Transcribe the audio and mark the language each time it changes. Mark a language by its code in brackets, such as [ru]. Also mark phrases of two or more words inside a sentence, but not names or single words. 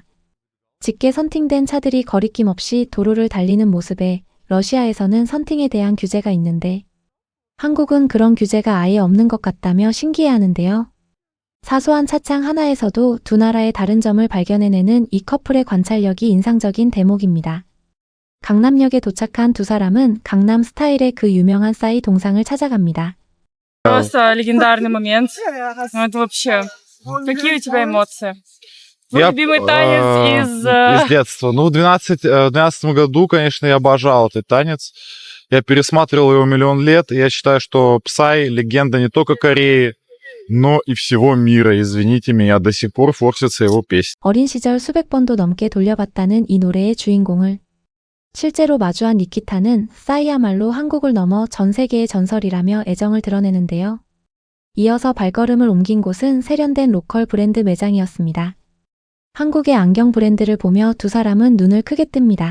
[ko] 짙게 선팅된 차들이 거리낌 없이 도로를 달리는 모습에 러시아에서는 선팅에 대한 규제가 있는데 한국은 그런 규제가 아예 없는 것 같다며 신기해하는데요. 사소한 차창 하나에서도 두 나라의 다른 점을 발견해내는 이 커플의 관찰력이 인상적인 대목입니다. 강남역에 도착한 두 사람은 강남 스타일의 그 유명한 싸이 동상을 찾아갑니다. [ru] Просто легендарный момент. Ну, это вообще... Какие у тебя эмоции? Твой любимый танец из детства. Ну, в 12 году, конечно, я обожал этот танец. Я пересматривал его миллион лет, и я считаю, что Psy — легенда не только Кореи, но и всего мира. Извините меня, до сих пор форсятся его песни. [ko] 어린 시절 수백 번도 넘게 돌려봤다는 이 노래의 주인공을 실제로 마주한 니키타는 싸이야말로 한국을 넘어 전 세계의 전설이라며 애정을 드러내는데요. 이어서 발걸음을 옮긴 곳은 세련된 로컬 브랜드 매장이었습니다. 한국의 안경 브랜드를 보며 두 사람은 눈을 크게 뜹니다.